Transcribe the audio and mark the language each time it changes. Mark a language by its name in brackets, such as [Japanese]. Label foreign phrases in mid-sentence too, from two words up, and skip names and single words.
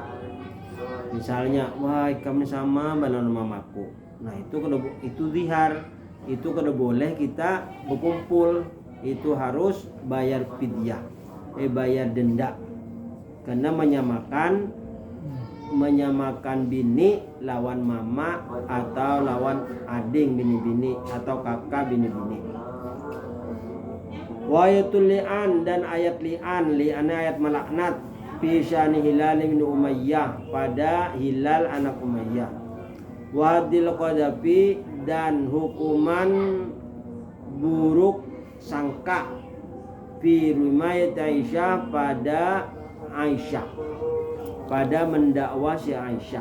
[Indonesian] Misalnya, wah kami sama dengan mamaku. [Banjar] Nah itu zihar, itu kada boleh kita berkumpul, itu harus bayar fidyah, bayar denda, karena menyamakan bini lawan mama, atau lawan ading bini-bini, atau kakak bini-bini. [Arabic] Wa ayatul li'an, [Indonesian] dan ayat li'an ayat melaknat, [Arabic] fi syani [Indonesian] Hilal bin Umayyah, pada Hilal anak Umayyah. [Arabic] Wa hadil qadhafi, [Indonesian] dan hukuman buruk sangka, [Arabic] fi rimayat [Indonesian] Aisyah, pada Aisyah, pada mendakwa si Aisyah.